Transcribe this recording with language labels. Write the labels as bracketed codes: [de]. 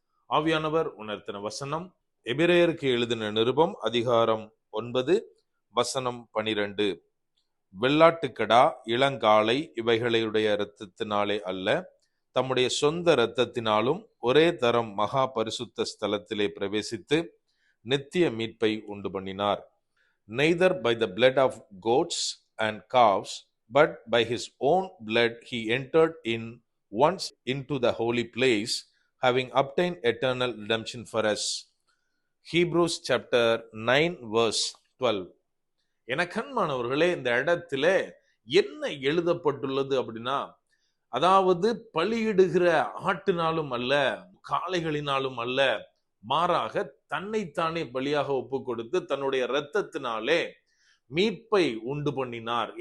[ta] ஆவியானவர் உணர்த்தின வசனம் எபிரேயருக்கு எழுதின நிருபம் அதிகாரம் 9 வசனம் 12. வெள்ளாட்டுக்கடா இளங்காளை இவைகளுடைய இரத்தத்தினாலே அல்ல, தம்முடைய சொந்த இரத்தத்தினாலும் ஒரே தரம் மகா பரிசுத்த ஸ்தலத்திலே பிரவேசித்து நித்திய மீட்பை உண்டு பண்ணினார். [en] Neither by the blood of goats and calves, but by his own blood he entered in once into the holy place, having obtained eternal redemption for us. Hebrews chapter 9 verse 12. [ta] எனக்கன்மானவர்களே, இந்த இடத்துல என்ன எழுதப்பட்டுள்ளது அப்படின்னா, அதாவது பலியிடுகிற ஆட்டினாலும் அல்ல, காளைகளினாலும் அல்ல, மாறாக தன்னைத்தானே பலியாக ஒப்பு கொடுத்து தன்னுடைய இரத்தத்தினாலே மீட்பை உண்டு பண்ணினார்.